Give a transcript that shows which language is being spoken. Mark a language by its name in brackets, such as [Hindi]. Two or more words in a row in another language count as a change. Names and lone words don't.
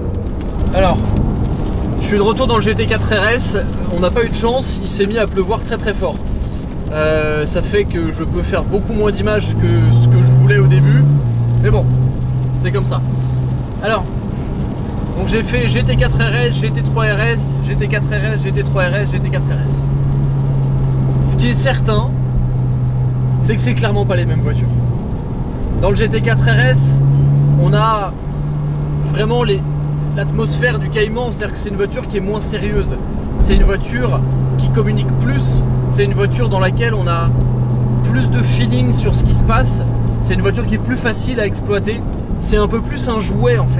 [French] Alors, je suis de retour dans le GT4 RS, on n'a pas eu de chance, il s'est mis à pleuvoir très fort. Ça fait que je peux faire beaucoup moins d'images que ce que je voulais au début, mais bon, c'est comme ça. Alors, donc j'ai fait GT4 RS, GT3 RS, GT4 RS, GT3 RS, GT4 RS. Ce qui est certain, c'est que c'est clairement pas les mêmes voitures. Dans le GT4 RS, on a vraiment l'atmosphère du Cayman, c'est-à-dire que c'est une voiture qui est moins sérieuse. C'est une voiture qui communique plus, c'est une voiture dans laquelle on a plus de feeling sur ce qui se passe, c'est une voiture qui est plus facile à exploiter, c'est un peu plus un jouet en fait.